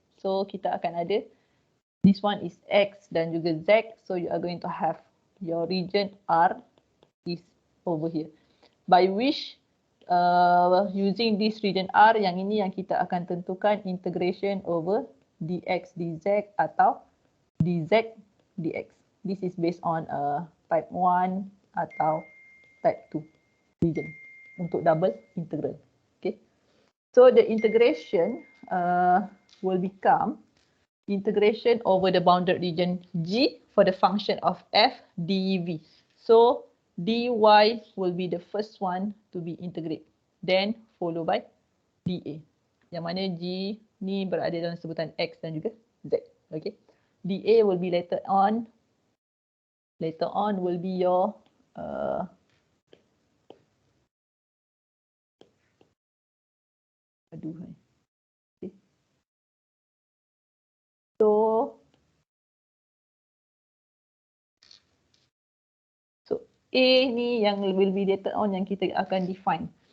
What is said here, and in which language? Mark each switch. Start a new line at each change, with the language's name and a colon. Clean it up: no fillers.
Malay: So kita akan ada
English: this one is
Malay: X dan juga Z.
English: So you are going to have your region R is over here. By which using this region R
Malay: yang ini yang kita akan tentukan
English: integration over
Malay: dx dz atau dz dx.
English: This is based on type 1
Malay: atau
English: type 2 region
Malay: untuk
English: double integral. Okay. So the integration will become integration over the bounded region G for the function of f dv. So dy will be the first one to be integrated. Then followed by dA.
Malay: Yang mana G ni berada dalam sebutan X dan juga Z.
English: Okay. dA will be later on. Later on will be your okay. So A
Malay: ni yang
English: will be later on
Malay: yang kita akan
English: define.